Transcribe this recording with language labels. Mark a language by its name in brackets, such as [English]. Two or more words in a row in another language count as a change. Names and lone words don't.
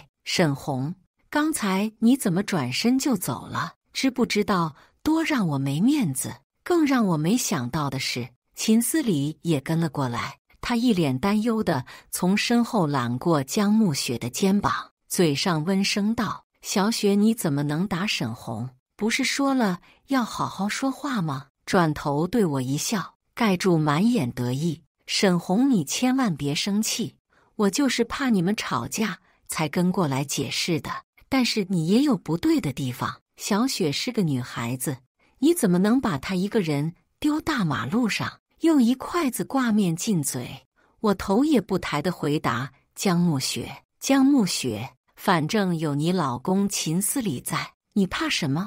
[Chinese] 沈紅，剛才你怎麼轉身就走了？知不知道多讓我沒面子？更讓我沒想到的是， 秦思禮也跟了過來，他一臉擔憂地從身後攬過江暮雪的肩膀，嘴上溫聲道：“小雪，你怎麼能打沈紅？不是說了要好好說話嗎？”轉頭對我一笑，蓋住滿眼得意：“沈紅，你千萬別生氣，我就是怕你們吵架才跟過來解釋的。但是你也有不對的地方，小雪是個女孩子，你怎麼能把她一個人丟大馬路上，用一筷子掛面進嘴？” 我頭也不抬地回答：“江暮雪，江暮雪，反正有你老公秦思禮在，你怕什麼？”